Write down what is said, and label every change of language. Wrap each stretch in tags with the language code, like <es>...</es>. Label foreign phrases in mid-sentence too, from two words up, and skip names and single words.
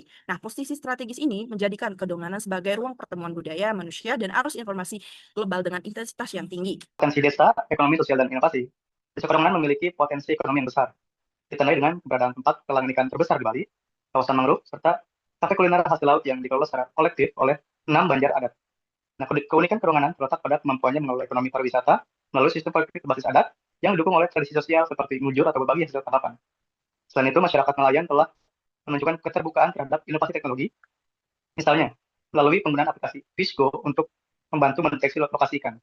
<id>Nah, posisi strategis ini menjadikan Kedonganan sebagai ruang pertemuan budaya, manusia, dan arus informasi global dengan intensitas yang tinggi. Potensi desa, ekonomi sosial, dan inovasi. Desa Kedonganan memiliki potensi ekonomi yang besar, ditandai dengan keberadaan tempat pelelangan ikan terbesar di Bali, kawasan mangrove, serta kafe kuliner hasil laut yang dikelola secara kolektif oleh 6 banjar adat. Nah, keunikan Kedonganan terletak pada kemampuannya mengelola ekonomi pariwisata melalui sistem politik berbasis adat yang didukung oleh tradisi sosial seperti ngujur atau berbagi hasil tangkapan. Selain itu, masyarakat nelayan telah menunjukkan keterbukaan terhadap inovasi teknologi, misalnya melalui penggunaan aplikasi Fishgo untuk membantu mendeteksi lokasi ikan.</id>